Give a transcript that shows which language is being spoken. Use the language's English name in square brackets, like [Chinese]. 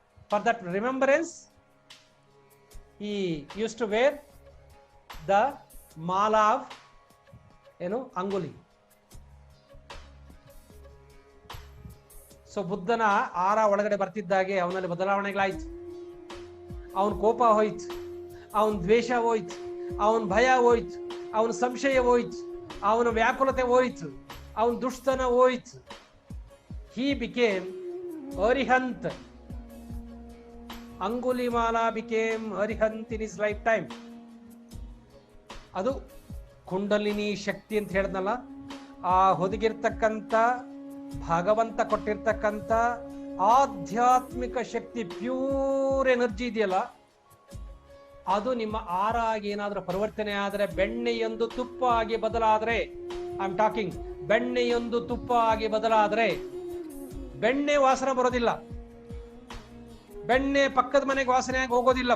[English] For that remembrance, he used to wear the mala of Anguli. [Kannada] So ಬುದ್ಧನ ಆರ ಒಳಗಡೆ ಬರ್ತಿದ್ದಾಗೆ ಅವನಲ್ಲಿ ಬದಲಾವಣೆಗಳಾಯ್ತು. ಅವನ ಕೋಪ ಹೋಯ್ತು, ಅವನ ದ್ವೇಷ ಹೋಯ್ತು, ಅವನ ಭಯ ಹೋಯ್ತು, ಅವನ ಸಂಶಯ ಹೋಯ್ತು, ಅವನ ವ್ಯಾಕುಲತೆ ಹೋಯ್ತು, ಅವನ ದುಷ್ಟತನ ಹೋಯ್ತು. [English] He became Arihant. Angulimala became Arihant in his lifetime. [Kannada] ಅದು ಕುಂಡಲಿನಿ ಶಕ್ತಿ ಅಂತ ಹೇಳಿದ್ನಲ್ಲ, ಆ ಹೊದಗಿರ್ತಕ್ಕಂಥ ಭಗವಂತ ಕೊಟ್ಟಿರ್ತಕ್ಕಂಥ ಆಧ್ಯಾತ್ಮಿಕ ಶಕ್ತಿ, ಪ್ಯೂರ್ ಎನರ್ಜಿ ಇದೆಯಲ್ಲ, ಅದು ನಿಮ್ಮ ಆರ ಆಗಿ ಏನಾದ್ರೂ ಪರಿವರ್ತನೆ ಆದರೆ, ಬೆಣ್ಣೆಯೊಂದು ತುಪ್ಪ ಆಗಿ ಬದಲಾದ್ರೆ, [English] I am talking, [Kannada] ಬೆಣ್ಣೆಯೊಂದು ತುಪ್ಪ ಆಗಿ ಬದಲಾದ್ರೆ, ಬೆಣ್ಣೆ ವಾಸನೆ ಬರೋದಿಲ್ಲ, ಬೆಣ್ಣೆ ಪಕ್ಕದ ಮನೆಗೆ ವಾಸನೆಯಾಗಿ ಹೋಗೋದಿಲ್ಲ.